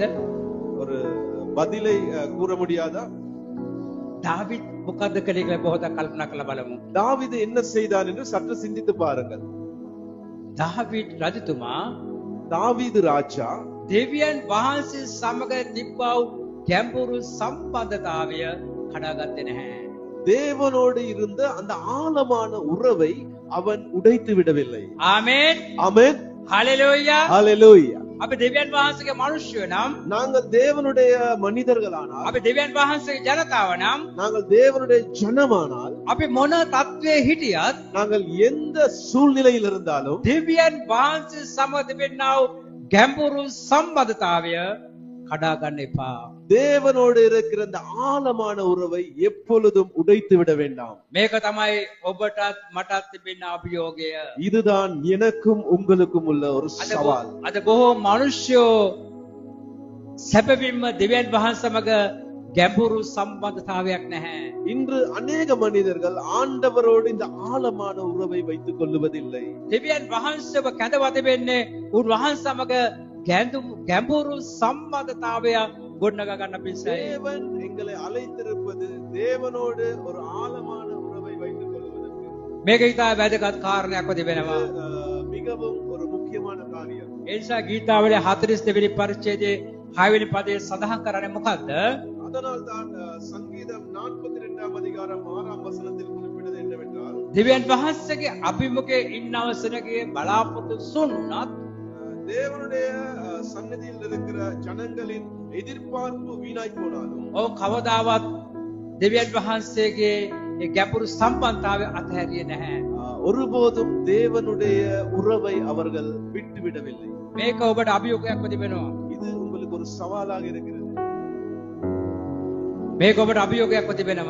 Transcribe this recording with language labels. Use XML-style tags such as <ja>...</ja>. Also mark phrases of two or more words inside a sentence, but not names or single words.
<ta>ஒரு பதிலை கூற முடியாதா?</ta> <si>දාවිද් මොකද්ද කළේ කියලා පොහොතක් කල්පනා කරලා බලමු.</si> <ta>தாவீது என்ன செய்தான் என்று சற்று சிந்தித்து பாருங்கள்.</ta> <si>දාවිද් රජතුමා</si> <ta>தாவீது ராஜா</ta> <si>දෙවියන් වහන්සේ සමග තිබ්බා වූ ගැඹුරු සම්බන්ධතාවය කඩාගත්තේ නැහැ.</si> <ta>தேவனோடு இருந்த அந்த ஆழமான உறவை அவன் உடைத்து விடவில்லை.</ta> <si>ආමේන්.</si> <ta>ஆமென்.</ta> <si>හalleluya.</si> <ta>ஹalleluya.</ta> <si>අපි දෙවියන් වහන්සේගේ මිනිස්සුය නම්</si> <ta>நாங்கள் தேவனுடைய மனிதர்களானால்,</ta> <si>අපි දෙවියන් වහන්සේගේ ජනතාව නම්</si> <ta>நாங்கள் தேவனுடைய ஜனமானால்,</ta> <si>අපි මොන තත්වයේ හිටියත්</si> <ta>நாங்கள் எந்த சூழ்நிலையில் இருந்தாலும்</ta> <si>දෙවියන් වහන්සේ සමග තිබෙනා වූ ගැඹුරු සම්බන්ධතාවය කඩා ගන්න එපා.</si> <ta>தேவனோடு இருக்கிற அந்த ஆழமான உறவை எப்பொழுதும் உடைத்து விட வேண்டாம்.</ta> <si>මේක තමයි ඔබටත් මටත් තිබෙන අභියෝගය.</si> <ta>இதுதான் எனக்கும் உங்களுக்கும் உள்ள ஒரு சவால்.</ta> <si>අද බොහෝ මිනිස්සු සැපවින්ම දෙවියන් වහන්සේ සමග ගැඹුරු සම්බන්ධතාවයක් නැහැ.</si> <ta>இன்று அநேக மனிதர்கள் ஆண்டவரோடு இந்த ஆழமான உறவை வைத்துக் கொள்ளுவதில்லை.</ta> <si>දෙවියන් වහන්සේව කැඳවා තිබෙන්නේ උන්වහන්සේ සමග ගැඹුරු සම්බන්ධතාවය ගොඩනගා ගන්න පිණිසයි.</si> <ta>தேவன் எங்களை அழைத்திருப்பது தேவனோடு ஒரு ஆழமான உறவை வைத்துக் கொள்வதற்கு.</ta> <si>මේක ඉතා වැදගත් කාරණයක් වෙනවා.</si> <ta>மிகவும் ஒரு முக்கியமான காரியம்.</ta> <si>ඒ නිසා ගීතාවලිය 42 වෙනි පරිච්ඡේදයේ 6 වෙනි පදයේ සඳහන් කරන්නේ මොකද්ද?</si> <ta>அதனால் தான் சங்கீதம் 42ஆம் அதிகாரம் 6ஆம் வசனத்தில் குறிப்பிடுவது என்னவென்றால்,</ta> <si>දෙවියන් වහන්සේගේ අභිමුඛයේ ඉන්නවසනගේ බලාපොරොත්තු සුන්නාත්</si> <ta>தேவனுடைய சந்நிதியில் இருக்கிற ஜனங்களின் எதிர்பார்ப்பு வீணாய் போனாலும்</ta> <si>ඔව් කවදාවත් දෙවියන් වහන්සේගේ ඒ ගැඹුරු සම්බන්ධතාවය අතහැරියේ නැහැ.</si> <ta>ஒருபோதும் தேவனுடைய உறவை அவர்கள் விட்டுவிடவில்லை.</ta> <si>මේක ඔබට අභියෝගයක් වෙනවා.</si> <ta>இது உங்களுக்கு ஒரு சவாலாக இருக்கிறது.</ta> <si>මේක ඔබට අභියෝගයක් වෙනවා.</si>